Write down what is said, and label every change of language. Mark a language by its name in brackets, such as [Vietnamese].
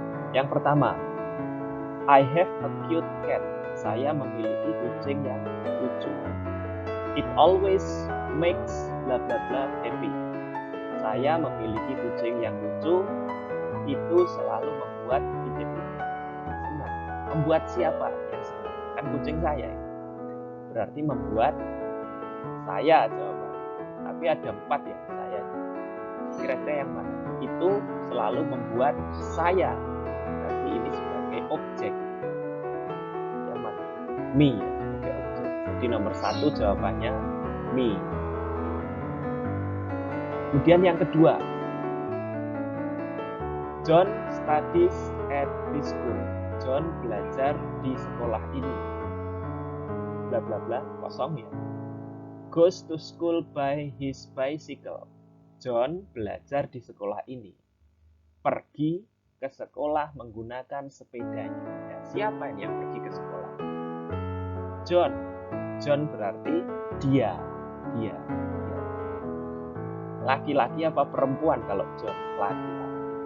[Indonesian] Yang pertama, [English] I have a cute cat. [Indonesian] Saya memiliki kucing yang lucu. [English] It always makes bla bla bla happy. [Indonesian] Saya memiliki kucing yang lucu, itu selalu membuat hidup senang. Membuat siapa yang senang? Kan kucing saya. Berarti membuat saya jawaban. Tapi ada 4 ya saya. Kira-kira yang mana? Itu selalu membuat saya. Berarti ini sebagai objek. Yang mana? Me ya, sebagai objek. Jadi nomor 1 jawabannya me. Kemudian yang kedua, [English] John studies at this school. [Indonesian] John belajar di sekolah ini. Bla bla bla, kosong ya. [English] Goes to school by his bicycle. [Indonesian] John belajar di sekolah ini. Pergi ke sekolah menggunakan sepedanya. Ya, siapa ini yang pergi ke sekolah? John. John berarti dia. Laki-laki apa perempuan kalau John? Laki-laki.